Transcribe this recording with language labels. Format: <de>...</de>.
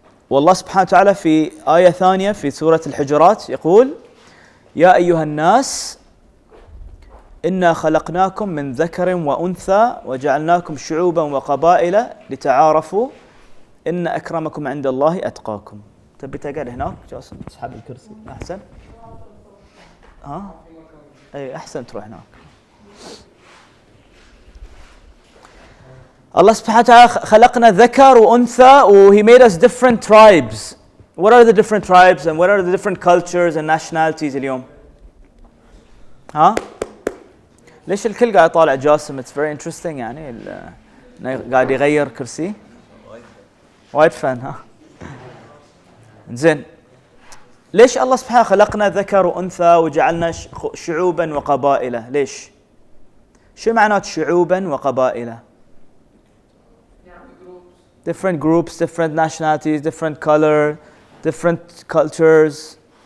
<ar>والله سبحانه وتعالى في آية ثانية في سورة الحجرات يقول يا أيها الناس إنا خلقناكم من ذكر وأنثى وجعلناكم شعوبا وقبائل لتعارفوا إن أكرمكم عند الله أتقاكم. تبي تقعد هناك جاسم تسحب الكرسي أحسن؟ أي أحسن تروح هناك. الله سبحانه وتعالى خلقنا ذكر وأنثى</ar> <en>He made us different tribes. What are the different tribes and what are the different cultures and nationalities اليوم؟</en> <ar>ليش الكل قاعد يطالع جاسم؟</ar> <en>It's very interesting</en> <ar>يعني قاعد يغير كرسي. وايد فن زين. ليش الله سبحانه خلقنا ذكر وأنثى وجعلنا شعوبا وقبائل؟ ليش؟ شو معنات شعوبا وقبائل؟</ar> <en>different groups, different nationalities, different color, different cultures.</en>